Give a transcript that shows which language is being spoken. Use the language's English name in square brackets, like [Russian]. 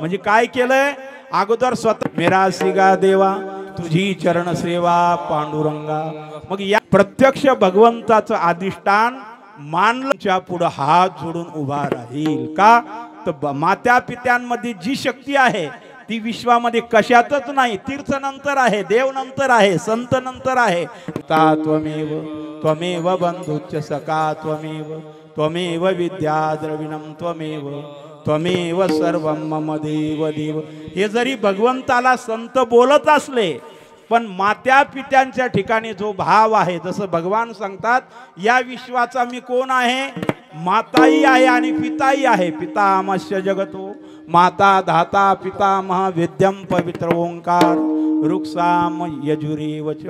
[Marathi] म्हणजे काय केलंय, अगोदर स्वतः मेरा सिगा देवा तुझी चरण सेवा पांडुरंगा. मग या प्रत्यक्ष भगवंताचं अधिष्ठान मानलंच्या पुढे हात जोडून उभा राहील का, तर मात्या पित्यांमध्ये जी शक्ती आहे ती विश्वामध्ये कशातच नाही. तीर्थ नंतर आहे, देव नंतर आहे, संत नंतर आहे. [Sanskrit] त्वमेव त्वमेव बंधुच्च सखा त्वमेव त्वमेव विद्या द्रविणम त्वमेव त्वमेव सर्वं मम देव देव. [Marathi] हे जरी भगवंताला संत बोलत असले पण मात्या पित्यांच्या ठिकाणी जो भाव आहे, जसं भगवान सांगतात या विश्वाचा मी कोण आहे, माताही आहे आणि पिताही आहे. [Sanskrit] पितामस्य जगतो माता धाता पितामह वेद्यम पवित्र ओंकार रुक्साम यजुरेवच.